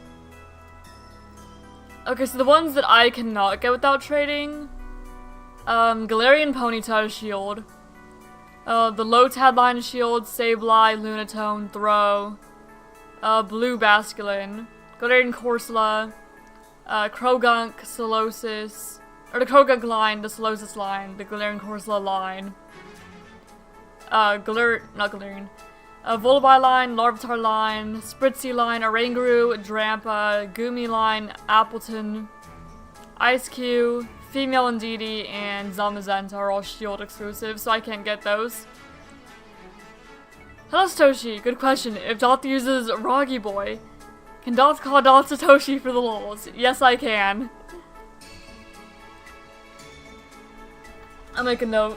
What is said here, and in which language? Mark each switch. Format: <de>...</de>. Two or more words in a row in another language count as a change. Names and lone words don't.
<en>Okay, so the ones that I cannot get without trading, Galarian Ponyta Shield, the Lotad line of Shield, Sableye, Lunatone, Throw, Blue Basculin, Galarian Corsola, Krogunk, Solosis, or the Krogunk line, the Solosis line, the Galarian Corsola line, Volibile line, Larvitar line, Spritzy line, Oranguru, Drampa, Goomy line, Appleton, Ice-Q, Female Indeedee, and Zamazenta are all Shield exclusives, so I can't get those. Hello Satoshi, good question. If Dot uses Roggy Boy, can Dot call Dot Satoshi for the lols? Yes, I can. I'll make a note.</en>